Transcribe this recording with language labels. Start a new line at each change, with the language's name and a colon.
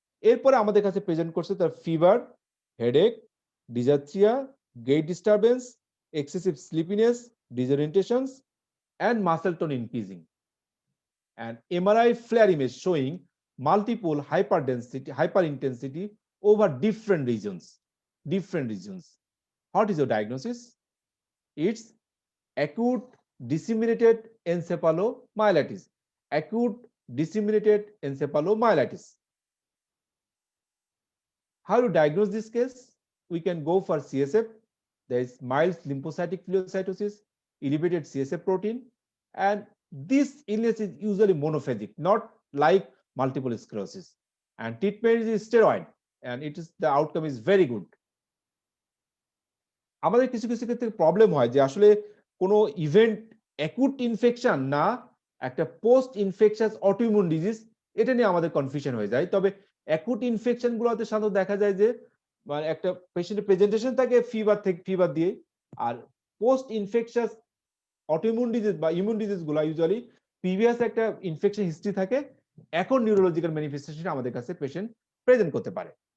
Bangla: এরপরে আমাদের কাছে প্রেজেন্ট করছে তার fever, headache, ডিজার্ট্রিয়া, gate disturbance, excessive sleepiness, ডিসওরিয়েন্টেশনস,
English: and muscle tone increasing. And MRI flare image showing multiple hyperintensity over different regions. What is your diagnosis? It's acute disseminated encephalomyelitis. Acute disseminated encephalomyelitis. How to diagnose this case? We can go for CSF. There is mild lymphocytic phagocytosis, elevated CSF protein, and this illness is usually monophasic, not like multiple sclerosis. And treatment is steroid, and the outcome is very good.
Bangla: আমাদের কিছু কিছু ক্ষেত্রে problem হয় যে আসলে কোনো event acute infection না একটা পোস্ট ইনফেকশাস অটোইমিউন ডিজিজ, এটা নিয়ে আমাদের কনফিউশন হয়ে যায়। তবে অ্যাকুট ইনফেকশন গুলোতে সাধারণত দেখা যায় যে মানে একটা পেশেন্টের প্রেজেন্টেশন থাকে ফিভার দিয়ে, আর পোস্ট ইনফেকশাস অটোইমিউন ডিজিজ বা ইমিউন ডিজিজ গুলো ইউজুয়ালি প্রিভিয়াস একটা ইনফেকশন হিস্ট্রি থাকে, এখন নিউরোলজিক্যাল ম্যানিফেস্টেশন আমাদের কাছে পেশেন্ট প্রেজেন্ট করতে পারে।